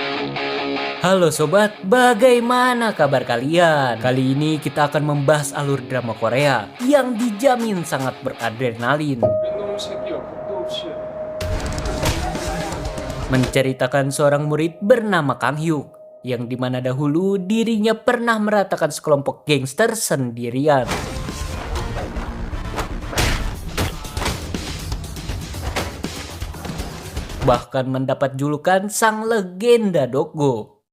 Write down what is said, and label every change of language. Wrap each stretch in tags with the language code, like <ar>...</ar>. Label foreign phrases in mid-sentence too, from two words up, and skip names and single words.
<id>Halo sobat, bagaimana kabar kalian? Kali ini kita akan membahas alur drama Korea yang dijamin sangat beradrenalin.</id> <ko>이놈 새끼가 겁도 없이</ko> <id>Menceritakan seorang murid bernama Kang Hyuk, yang dimana dahulu dirinya pernah meratakan sekelompok gangster sendirian. Bahkan mendapat julukan sang legenda Dokgo.</id>